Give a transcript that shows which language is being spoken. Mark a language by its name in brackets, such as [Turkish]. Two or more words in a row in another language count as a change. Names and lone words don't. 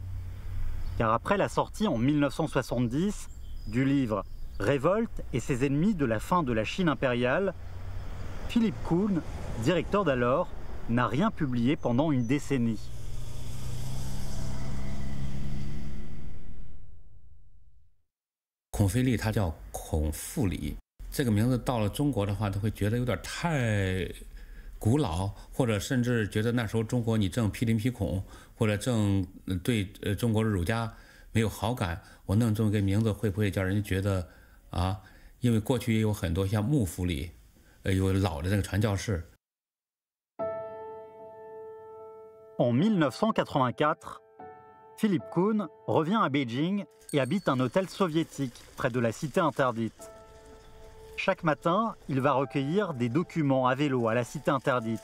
[French] Car après la sortie en 1970 du livre « Révolte et ses ennemis de la fin de la Chine impériale », Philip Kuhn, directeur d'alors, n'a rien publié pendant une décennie. [Chinese] Confili 他叫孔富里，这个名字到了中国的话，他会觉得有点太古老，或者甚至觉得那时候中国你正批林批孔，或者正对中国的儒家没有好感。我弄这么个名字会不会叫人家觉得啊？因为过去也有很多像幕府里，有老的那个传教士。 [French] En 1984, Philip Kuhn revient à Beijing et habite un hôtel soviétique près de la cité interdite. Chaque matin, il va recueillir des documents à vélo à la cité interdite.